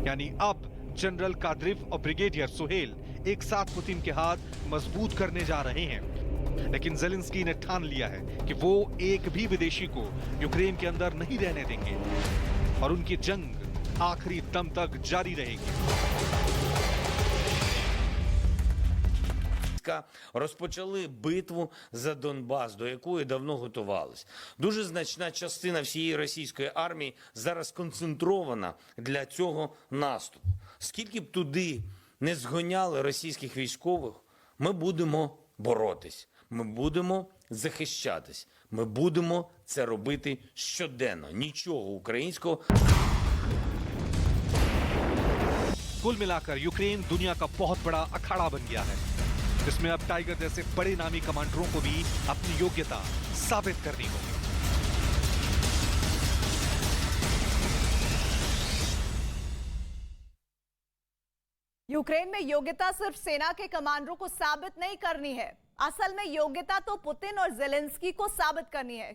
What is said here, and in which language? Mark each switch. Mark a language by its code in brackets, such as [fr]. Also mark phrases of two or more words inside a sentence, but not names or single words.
[hi] यानी अब जनरल कादिरोव और ब्रिगेडियर सुहेल एक साथ पुतिन के हाथ मजबूत करने जा रहे हैं। लेकिन ज़ेलेंस्की ने ठान लिया है कि वो एक भी विदेशी को यूक्रेन के अंदर नहीं रहने देंगे और उनकी जंग आखिरी दम तक जारी रहेगी। [uk] Розпочали битву за Донбас, до якої давно готувались. Дуже значна частина всієї російської армії зараз концентрована для цього наступу. Скільки б туди не згоняли російських військових, ми будемо боротись, ми будемо захищатись, ми будемо це робити щоденно. Нічого українського. [hi] कुल मिलाकर यूक्रेन दुनिया का बहुत बड़ा अखाड़ा बन गया है, जिसमें अब टाइगर जैसे बड़े नामी कमांडरों को भी अपनी योग्यता साबित करनी होगी। यूक्रेन में योग्यता सिर्फ सेना के कमांडरों को साबित नहीं करनी है, असल में योग्यता तो पुतिन और ज़ेलेंस्की को साबित करनी है।